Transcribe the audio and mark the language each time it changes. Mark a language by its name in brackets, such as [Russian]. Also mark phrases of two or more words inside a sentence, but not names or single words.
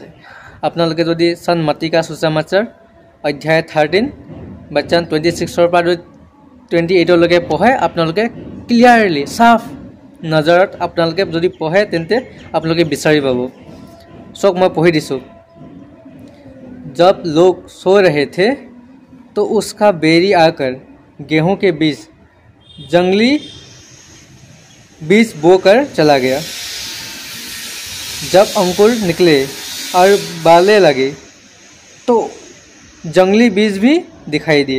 [Assamese] আপোনালোকে যদি চান মাতিকা সুচামাচাৰ অধ্যায় 13 বচন 26 পৰা 28লৈকে পঢ়ে, আপোনালোকে ক্লিয়াৰলি সাফ নজৰত আপোনালোকে যদি পঢ়ে তেন্তে আপোনালোকে বিচাৰি পাব। চক মই পঢ়ি দিছোঁ। [Hindi] जब लोग सो रहे थे तो उसका बेरी आकर गेहूं के बीच जंगली बीज बोकर चला गया। जब अंकुर निकले और बाले लगे तो जंगली बीज भी दिखाई दिए।